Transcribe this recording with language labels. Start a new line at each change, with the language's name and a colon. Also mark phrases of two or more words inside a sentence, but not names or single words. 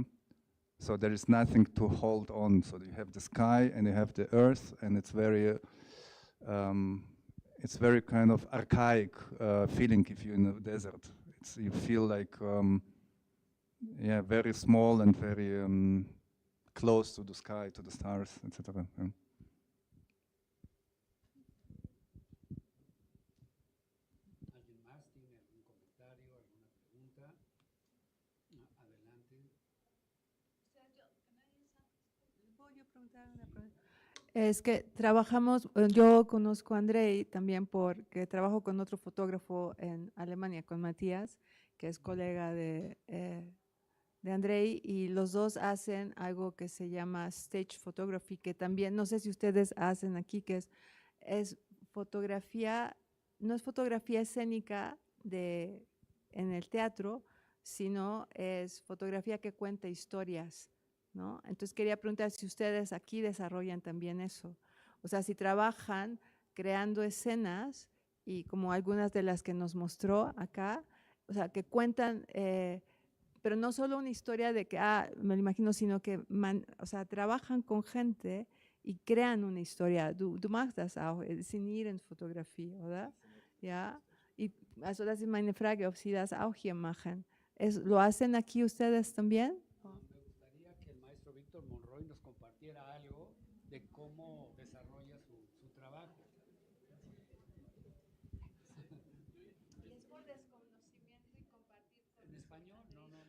English: So there is nothing to hold on. So you have the sky and you have the earth, and it's very kind of archaic feeling if you're in a desert. You feel like yeah, very small and very close to the sky, to the stars, etc. Yeah.
Spanish: ¿Alguien más tiene algún comentario, alguna pregunta? Adelante. ¿Puedo yo preguntar una pregunta? Es que trabajamos, yo conozco a Andrej también porque trabajo con otro fotógrafo en Alemania, con Matías, que es colega de Andrej, y los dos hacen algo que se llama
English: stage photography,
Spanish: que también, no sé si ustedes hacen aquí, que es fotografía, no es fotografía escénica en el teatro, sino es fotografía que cuenta historias, ¿no? Entonces quería preguntar si ustedes aquí desarrollan también eso. O sea, si trabajan creando escenas y como algunas de las que nos mostró acá, o sea, que cuentan, pero no solo una historia de que, me lo imagino, sino que, o sea, trabajan con gente y crean una historia.
German: Du machst das auch,
Spanish: sin ir en fotografía, ¿verdad? Ja.
German: Y also das ist meine Frage, ob Sie das auch hier machen.
Spanish: ¿Lo hacen aquí ustedes también? Me gustaría que el maestro Víctor Monroy nos compartiera algo de cómo desarrolla su trabajo. ¿En español? No.